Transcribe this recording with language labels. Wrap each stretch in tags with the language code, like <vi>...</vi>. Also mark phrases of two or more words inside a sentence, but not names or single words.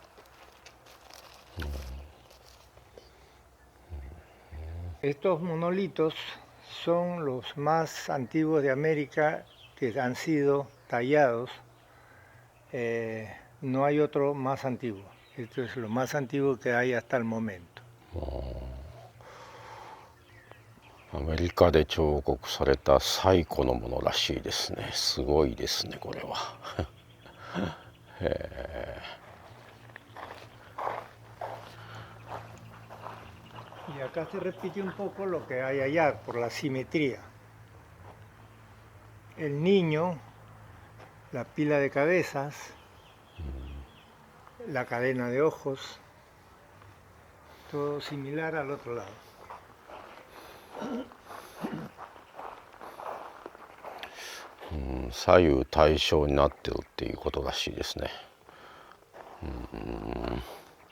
<es>Estos monolitos son los más antiguos de América que han sido tallados. No hay otro más antiguo. Esto es lo más antiguo que hay hasta el momento.</es> <ja>アメリカで彫刻された最古のものらしいですね。すごいですね、これは。</ja> <es>Y acá se repite un poco lo que hay allá por la simetría. El niño, la pila de cabezas, la cadena de ojos, todo similar al otro lado.</es> <ja>左右対称になってるっていうことらしいですね。</ja>